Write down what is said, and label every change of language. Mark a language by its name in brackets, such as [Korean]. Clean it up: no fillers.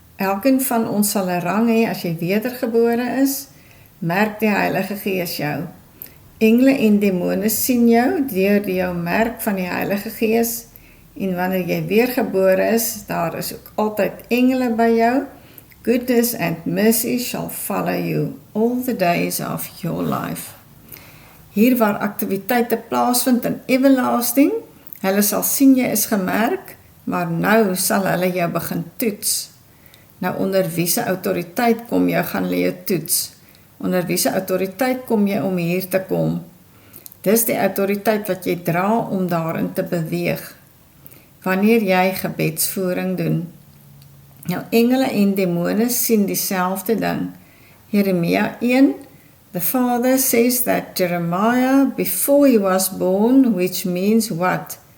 [Afrikaans] Elkeen van ons sal 'n rang hê as jy wedergebore is, merk die Heilige Gees jou. Engele en demone sien jou deur jou merk van die Heilige Gees, en wanneer jy weergebore is, daar is ook altyd engele by jou. [English] Goodness and mercy shall follow you all the days of your life. [Afrikaans] Hier waar aktiwiteite plaasvind in everlasting, hulle sal sien jy is gemerk, maar nou sal hulle jou begin toets. Nou onder wie se autoriteit kom jy, gaan hulle jou toets. Onder wie se autoriteit kom jy om hier te kom? Dis die autoriteit wat jy dra om daarin te beweeg. Wanneer jy gebedsvoering doen. Nou engele en demone sien dieselfde ding. [English] Jeremia 1, the Father says that Jeremiah, before he was born, which means what?